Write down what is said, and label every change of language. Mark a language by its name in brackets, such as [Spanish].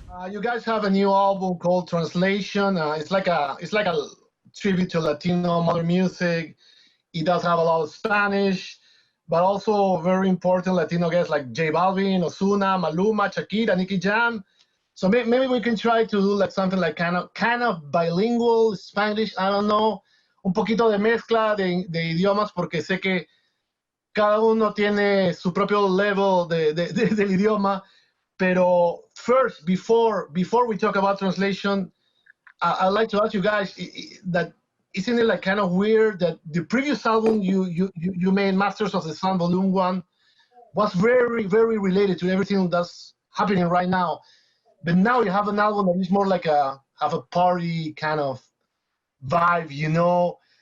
[English] You guys have a new album called Translation. It's like a tribute to Latino modern music. It does have a lot of Spanish, but also very important Latino guests like J Balvin, Ozuna, Maluma, Shakira, Nicky Jam. So maybe we can try to do like something like kind of bilingual Spanish. [Spanish] I don't know, un poquito de mezcla de idiomas porque sé que cada uno tiene su propio level del idioma. [English] Pero first, before we talk about translation, I'd like to ask you guys that isn't it like kind of weird that the previous album you made, Masters of the Sun Volume One, was very related to everything that's happening right now, but now you have an album that is more like a have a party kind of vibe, you know.